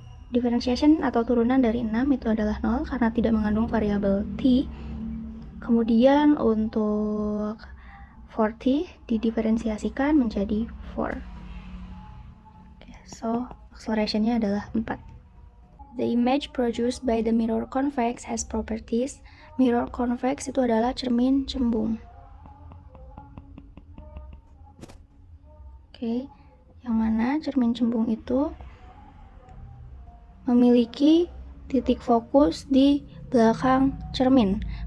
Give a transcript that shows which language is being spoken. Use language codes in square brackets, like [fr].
[id] Differentiation atau turunan dari 6 itu adalah 0 karena tidak mengandung variabel t. Kemudian untuk 4t didiferensiasikan menjadi 4. So accelerationnya adalah 4. [en] The image produced by the mirror convex has properties. [id] Mirror convex itu adalah cermin cembung. Yang mana cermin cembung itu memiliki titik fokus di belakang cermin.